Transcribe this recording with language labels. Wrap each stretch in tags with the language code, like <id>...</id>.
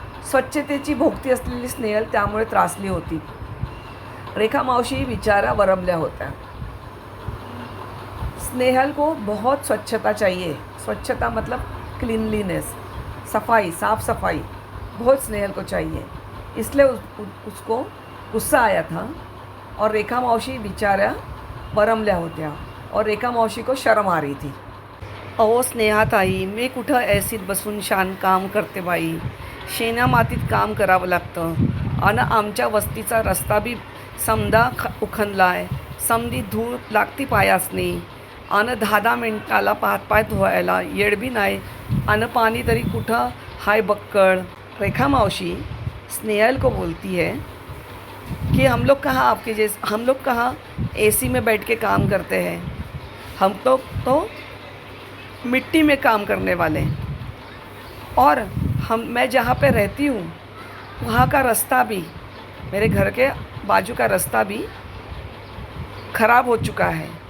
<mr>स्वच्छतेची भोगती असलेली स्नेहल त्यामुळे त्रासली होती. रेखा मावशी विचारा वरमल्या होत्या.</mr> <hi>स्नेहल को बहुत स्वच्छता चाहिए. स्वच्छता मतलब क्लीनलीनेस, सफाई, साफ़ सफाई बहुत स्नेहल को चाहिए. इसलिए उसको गुस्सा आया था और रेखा मावशी</hi> <mr>बिचाऱ्या वरमल्या होत्या</mr> <hi>और रेखा मावशी को शर्म आ रही थी.</hi> <mr>अहो स्नेहाताई, मी कुठं ऐसीत बसून शान काम करते बाई. शेणा मातीत काम करावं लागतं आणि आमच्या वस्तीचा रस्ता बी समदा उखनलाय. समधी धूळ लागती पायासनी आणि 10 मिनटाला पाय धुवायला येड बी नाही आणि पाणी तरी कुठं हाय बक्कळ.</mr> <hi>रेखा मावशी स्नेहल को बोलती है कि हम लोग कहाँ AC में बैठ के काम करते हैं. हम तो मिट्टी में काम करने वाले. और मैं जहाँ पे रहती हूँ वहाँ का रास्ता भी, मेरे घर के बाजू का रास्ता भी ख़राब हो चुका है.</hi>